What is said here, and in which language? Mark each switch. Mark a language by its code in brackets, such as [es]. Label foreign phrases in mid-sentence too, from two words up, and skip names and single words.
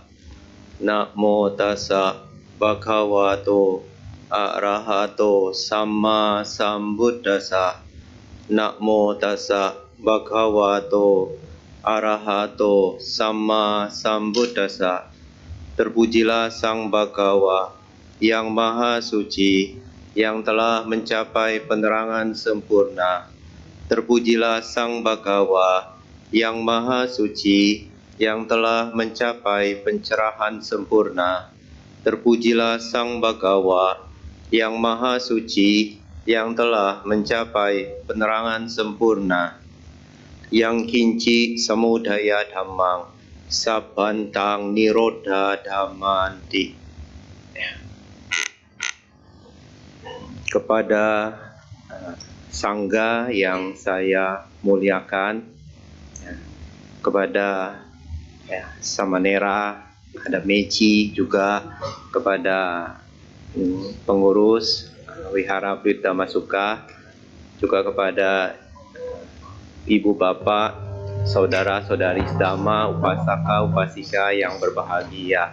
[pi] Namo tassa bhagavato arahato samma sambuddhassa. Namo tassa bhagavato arahato samma sambuddhassa. [id] Terpujilah Sang Bhagawa yang Maha Suci, yang telah mencapai penerangan sempurna. Terpujilah Sang Bhagawa yang Maha Suci, yang telah mencapai pencerahan sempurna. Terpujilah Sang Bhagawa yang Maha Suci, yang telah mencapai penerangan sempurna. [pi] Yang kinci samudaya dhammang sabantang nirodha dhammanti. [id] Kepada sangga yang saya muliakan, kepada Samanera, ada Meci juga, kepada pengurus Wihara Buddha Masuka, juga kepada ibu bapak, saudara-saudari Dhamma, upasaka, upasika yang berbahagia.